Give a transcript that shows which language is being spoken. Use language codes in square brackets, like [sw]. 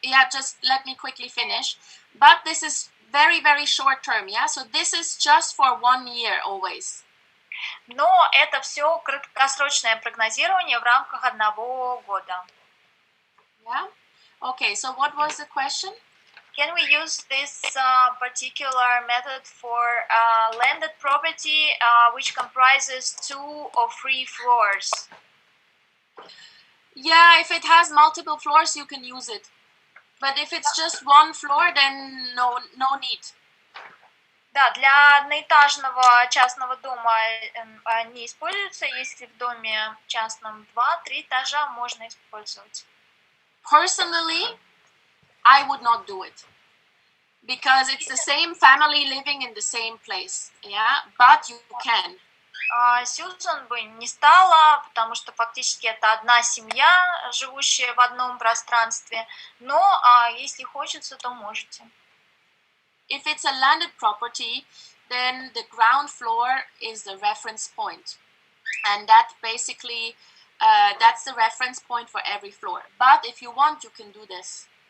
[en] Just let me quickly finish. But this is very, very short term, yeah? So this is just for 1 year always. [ru] Но это все краткосрочное прогнозирование в рамках 1 года. [en] Yeah? Okay, so what was the question? Can we use this particular method for landed property which comprises 2 or 3 floors? Yeah, if it has multiple floors, you can use it. But if it's just 1 floor, then no need. [ru] Да, для одноэтажного частного дома не используется, если в доме частном 2-3 этажа можно использовать. [en] Personally, I would not do it. Because it's the same family living in the same place, yeah? But you can. [ru] Сьюзан бы не стала, потому что фактически это одна семья, живущая в одном пространстве, но если хочется, то можете. [en] If it's a landed property, then the ground floor is the reference point. And that basically That's the reference point for every floor. But if you want, you can do this.